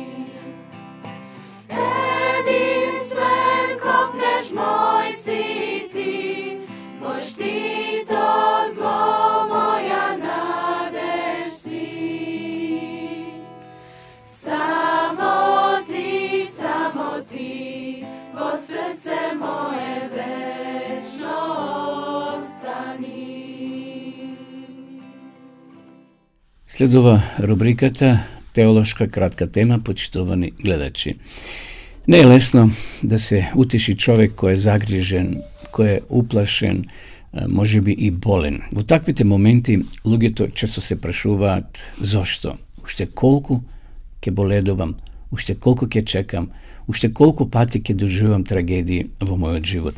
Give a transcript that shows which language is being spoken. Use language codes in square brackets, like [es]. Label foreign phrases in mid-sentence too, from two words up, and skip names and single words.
[mk] Јединствен копнеж мој си ти, мој штит од зло моја надеж си. Само ти, во срце мое вечно остани. Следува рубриката Теолошка кратка тема, почитувани гледачи. Не е лесно да се утеши човек кој е загрижен, кој е уплашен, можеби и болен. Во таквите моменти луѓето често се прашуваат зошто, уште колку ќе боледувам, уште колку ќе чекам, уште колку пати ќе доживам трагедии во мојот живот.